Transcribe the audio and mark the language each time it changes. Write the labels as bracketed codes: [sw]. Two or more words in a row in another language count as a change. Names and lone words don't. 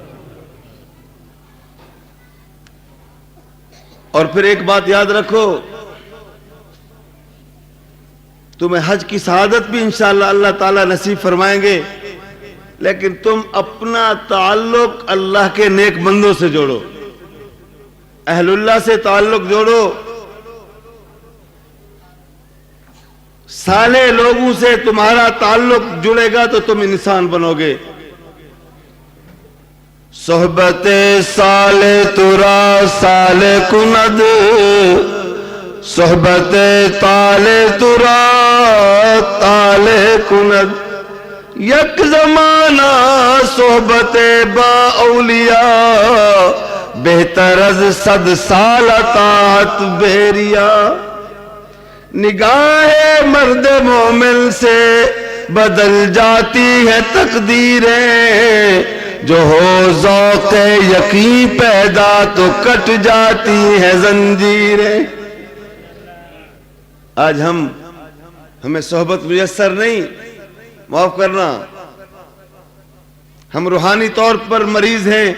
[ur] اور پھر ایک بات یاد رکھو، تمہیں حج کی سعادت بھی انشاءاللہ اللہ تعالیٰ نصیب فرمائیں گے، لیکن تم اپنا تعلق اللہ کے نیک بندوں سے جوڑو، اہل اللہ سے تعلق جوڑو، صالح لوگوں سے تمہارا تعلق جڑے گا تو تم انسان بنو گے۔ [fa] صحبت صالح ترا صالح کند، صحبت طالح ترا طالح کند، یک زمانہ صحبت با اولیاء، بہتر از 100 سال طاعت بیریا۔ [ur] نگاہ مرد مومن سے بدل جاتی ہے تقدیریں، جو ہو ذوق یقین پیدا تو کٹ جاتی ہے زنجیریں۔ آج ہمیں صحبت میسر نہیں، معاف کرنا، ہم روحانی طور پر مریض ہیں۔